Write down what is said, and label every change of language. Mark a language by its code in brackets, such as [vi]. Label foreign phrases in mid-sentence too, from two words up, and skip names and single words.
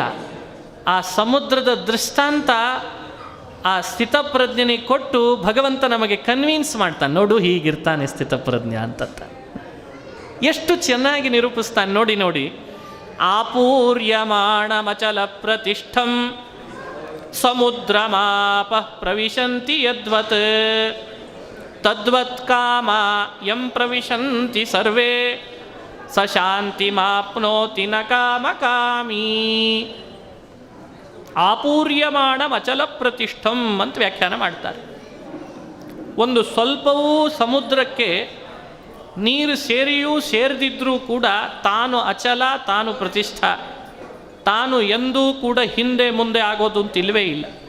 [kn] ಆ ಸಮುದ್ರದ ದೃಷ್ಟಾಂತ ಆ ಸ್ಥಿತಪ್ರಜ್ಞನಿಗೆ ಕೊಟ್ಟು ಭಗವಂತ ನಮಗೆ ಕನ್ವಿನ್ಸ್ ಮಾಡ್ತಾನೆ, ನೋಡು ಹೀಗಿರ್ತಾನೆ ಸ್ಥಿತಪ್ರಜ್ಞ ಅಂತ. ಎಷ್ಟು ಚೆನ್ನಾಗಿ ನಿರೂಪಿಸ್ತಾನೆ ನೋಡಿ ನೋಡಿ. [sa] ಆಪೂರ್ಯಮಾಣಮಚಲ ಪ್ರತಿಷ್ಠಂ ಸಮುದ್ರಮಾಪ ಪ್ರವಿಶಂತಿ ಯದ್ವತ್ ತದ್ವತ್ ಕಾಮ ಯಂ ಪ್ರವಿಶಂತಿ ಸರ್ವೇ ಸ ಶಾಂತಿಮಾಪ್ನೋತಿ ನ ಕಾಮಕಾಮೀ. ಆಪೂರ್ಯಮಾಣಮಚಲ ಪ್ರತಿಷ್ಠಂ [kn] ಅಂತ ವ್ಯಾಖ್ಯಾನ ಮಾಡ್ತಾರೆ. ಒಂದು ಸ್ವಲ್ಪವೂ ಸಮುದ್ರಕ್ಕೆ ನೀರು ಸೇರಿಯೂ ಸೇರದಿದ್ದರೂ ಕೂಡ ತಾನು ಅಚಲ, ತಾನು ಪ್ರತಿಷ್ಠ, ತಾನು ಎಂದೂ ಕೂಡ ಹಿಂದೆ ಮುಂದೆ ಆಗೋದು ಅಂತಿಲ್ವೇ ಇಲ್ಲ.